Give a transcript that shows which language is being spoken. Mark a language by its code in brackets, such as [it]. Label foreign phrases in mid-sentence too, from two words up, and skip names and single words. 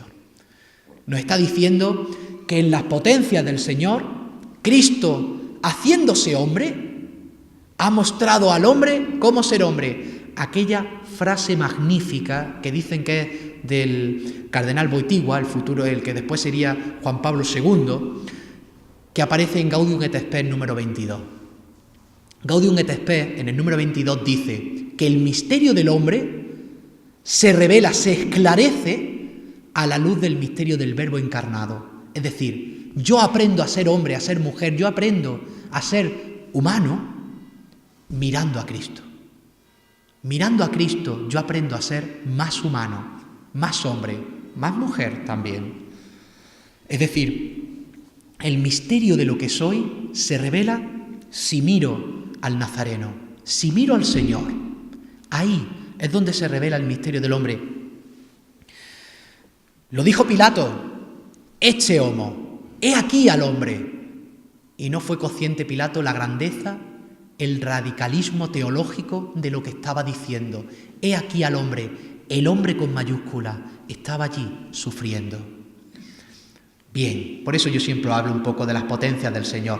[es] Nos está diciendo que en las potencias del Señor, Cristo, haciéndose hombre, ha mostrado al hombre cómo ser hombre. Aquella frase magnífica que dicen que es del cardenal Wojtyła, el que después sería Juan Pablo II, que aparece en Gaudium et Spes número 22. Gaudium et Spes, en el número 22, dice que el misterio del hombre se revela, se esclarece a la luz del misterio del Verbo encarnado. Es decir, yo aprendo a ser hombre, a ser mujer, yo aprendo a ser humano mirando a Cristo. Mirando a Cristo, yo aprendo a ser más humano, más hombre, más mujer también. Es decir, el misterio de lo que soy se revela si miro al Nazareno, si miro al Señor. Ahí es donde se revela el misterio del hombre. Lo dijo Pilato: [la] «Ecce homo, [es] he aquí al hombre». Y no fue consciente Pilato la grandeza, el radicalismo teológico de lo que estaba diciendo. He aquí al hombre, el hombre con mayúscula, estaba allí sufriendo. Bien, por eso yo siempre hablo un poco de las potencias del Señor.